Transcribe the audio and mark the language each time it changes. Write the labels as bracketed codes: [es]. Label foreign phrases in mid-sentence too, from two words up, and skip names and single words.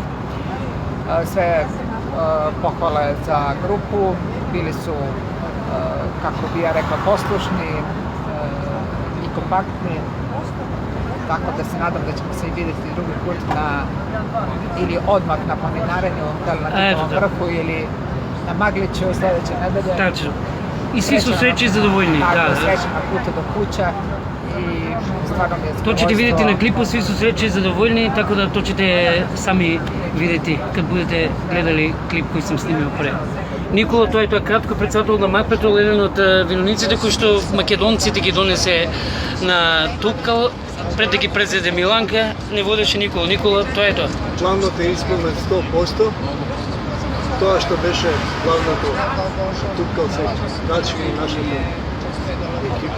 [sr] Sve pohvale za grupu, bili su, kako bi ja rekla, poslušni i kompaktni, tako da se nadam da ćemo se i vidjeti drugi put ili odmah na planinarenju, da li na Titovom vrhu ili na Magliću sledeće nedelje. Tačno. I svi su srećni i zadovoljni. Tako, srećni na putu do kuća i stvarno mi je zadovoljstvo. To ćete vidjeti na klipu, svi su srećni и задоволни, така да то ćete сами видети kad budete гледали клип кој сам снимил пре. [mk] Никола, тој е кратко председател на Макпетрол, еден од виновниците кои што македонците ги донесе на Тупкал, пред да ги презеде Миланка, не водеше Никола. Никола, тоа е тоа. Планот е исполнет 100%. Тоа што беше главното Тупкал се начини нашата екипа.